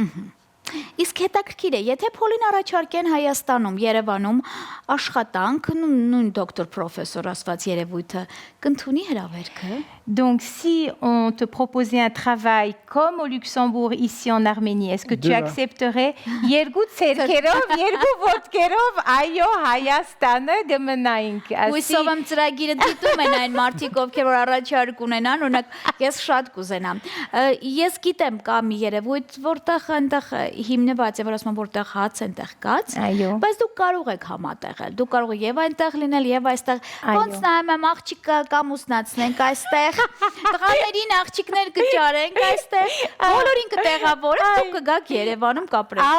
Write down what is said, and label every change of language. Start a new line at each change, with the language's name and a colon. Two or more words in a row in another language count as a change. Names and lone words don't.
Armenian: Իսկ հետաքրքիր է, եթե Փոլին առաջարկեն Հայաստանում, Երևանում աշխատանք, նույն դոկտոր պրոֆեսոր ասված երևույթը, կընդունի հրավերքը?
French: Donc si on te proposait un travail comme au Luxembourg ici en Arménie, est-ce que tu accepterais
Armenian: երկու ցերկերով, երկու ոտքերով այո Հայաստանը գմնայինք Հույսով եմ ծրագիրը դիտում են այն մարդիկ, ովքեր որ առաջարկ ունենան, օրինակ ես շատ կուզենամ։ Ես գիտեմ կա մի երևույթ, որտեղ այնտեղ հիմնված է, որ ասում եմ որտեղ հաց այնտեղ կաց, բայց դուք կարող եք համատեղել։ Դուք կարող եք եւ այնտեղ լինել եւ այստեղ։ Ոնց նայում եմ աղջիկը կամուսնացնենք այստեղ, տղաներին աղջիկներ կճարենք այստեղ, բոլորին կտեղավորենք, դուք կգաք Երևանում կապրեք։